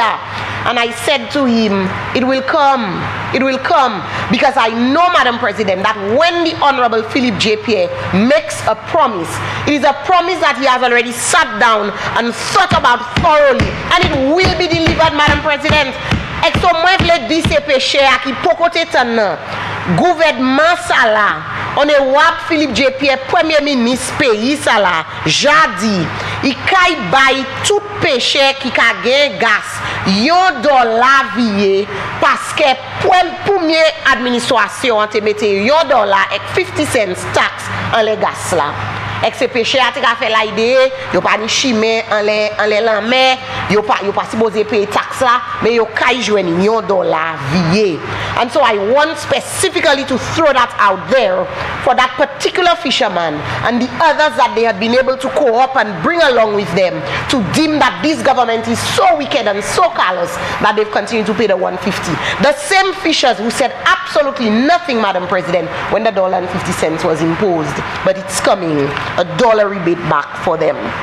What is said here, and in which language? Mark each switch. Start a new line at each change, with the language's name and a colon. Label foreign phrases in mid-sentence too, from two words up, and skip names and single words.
English: And I said to him, it will come, because I know, Madam President, that when the Honorable Philip J. Pierre makes a promise, it is a promise that he has already sat down and thought about thoroughly, and it will be delivered, Madam President.
Saint Lucian Creole French: Exo mwen vle di se peche a ki pokote tan gouvernement sa la, on e wap Philippe J. Pierre, premier ministre pays sa la, jadi, i kay bay tout peche ki ka gen gas, $1 viye, paske premier administrasyon te mette $1 ek 50 cents tax an le gas la. Ek se peche a te ka fe la ide, yo pa ni chime an le lanme, yo pa supposé paye tax la, mais yo kay jwen $1 viye.
English: And so I want specifically to throw that out there for that particular fisherman and the others that they had been able to co-op and bring along with them to deem that this government is so wicked and so callous that they've continued to pay the $1.50. The same fishers who said absolutely nothing, Madam President, when the $1.50 was imposed, but it's coming, a $1 rebate back for them.